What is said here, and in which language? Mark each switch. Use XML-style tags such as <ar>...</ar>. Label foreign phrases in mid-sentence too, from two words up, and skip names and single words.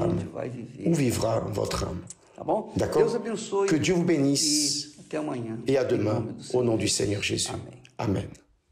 <pt>Onde</pt> <fr>âme?</fr> <pt>vai</pt> <fr>Où</fr> <pt>viver?</pt> <fr>vivra votre âme?</fr> <pt>Tá bom?</pt> <fr>D'accord?</fr> <pt>Deus abençoe.</pt> <fr>Que Dieu vous bénisse</fr> <pt>E até amanhã.</pt> <fr>et à</fr> <pt>Em</pt> <fr>demain</fr> <pt>nome do</pt> <fr>au nom</fr> <pt>Senhor</pt> <fr>du Seigneur Jésus.</fr> <pt>Amém.</pt> <fr>Amen.</fr>